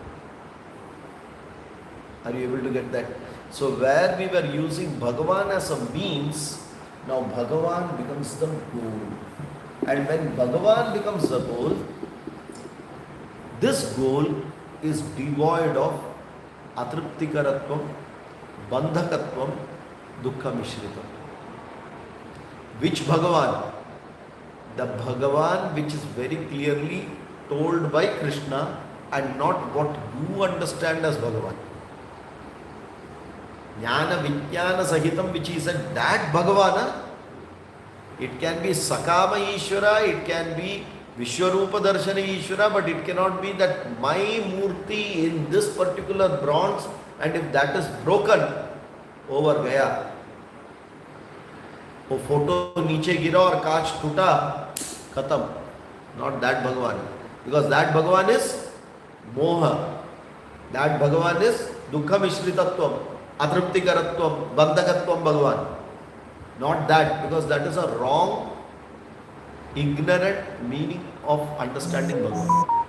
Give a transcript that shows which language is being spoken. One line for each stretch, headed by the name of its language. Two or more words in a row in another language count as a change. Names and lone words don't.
English: Are you able to get that? So where we were using Bhagavan as a means, now Bhagavan becomes the goal. And when Bhagavan becomes the goal, this goal is devoid of
Sanskrit: atriptikaratvam, bandhakatvam, dukkha mishritam.
English: Which Bhagavan? The Bhagavan which is very clearly told by Krishna and not what you understand as Bhagavan.
Sanskrit: Jnana Vijnana Sahitam,
English: which is that Bhagavana. It can be
Sanskrit: Sakama Ishvara,
English: it can be
Sanskrit: Vishwarupa Darshana Ishvara,
English: but it cannot be that my Murti in this particular bronze, and if that is broken, over gaya.
Hindi: वो फोटो नीचे गिरा और कांच टूटा, खत्म.
English: Not that Bhagavan. Because that Bhagavan is Moha. That Bhagavan is
Sanskrit: Dukkha Mishritatvam, Atriptikaratvam, Bandhakatvam
English: Bhagavan. Not that, because that is a wrong, ignorant meaning of understanding Bhagavan.